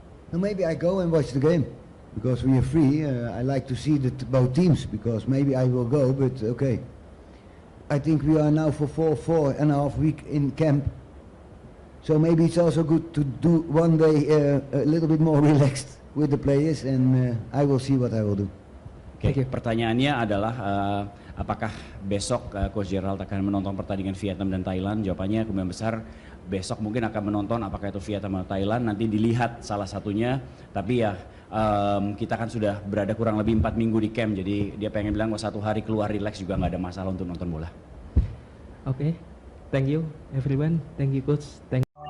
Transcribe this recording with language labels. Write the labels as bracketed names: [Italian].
[English] No, maybe I go and watch the game because we are free. I like to see both teams because maybe I will go, but okay. I think we are now for 4.5 weeks in camp, so maybe it's also good to do one day a little bit more relaxed with the players, and I will see what I will do. [Indonesian] Oke, pertanyaannya adalah apakah besok Coach Gerald akan menonton pertandingan Vietnam dan Thailand? Jawabannya kemungkinan besar besok mungkin akan menonton, apakah itu Vietnam atau Thailand, nanti dilihat salah satunya. Tapi ya kita kan sudah berada kurang lebih 4 minggu di camp, jadi dia pengen bilang kalau 1 hari keluar relax juga nggak ada masalah untuk nonton bola. [English] Okay, thank you everyone. Thank you coach. Thank